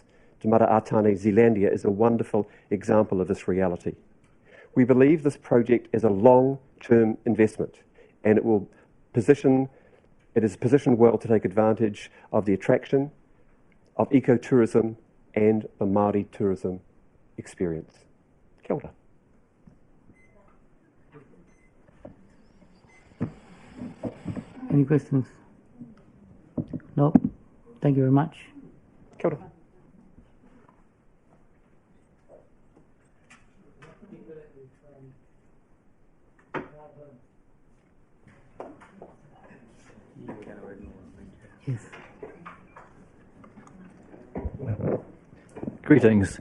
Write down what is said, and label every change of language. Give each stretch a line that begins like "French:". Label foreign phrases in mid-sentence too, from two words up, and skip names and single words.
English: Te Mara Atane Zealandia is a wonderful example of this reality. We believe this project is a long-term investment, and it is positioned well to take advantage of the attraction of ecotourism and the Māori tourism experience.
Māori: Kia ora.
English: Any questions? No? Thank you very much.
Māori: Kia ora.
English: Yes. Greetings.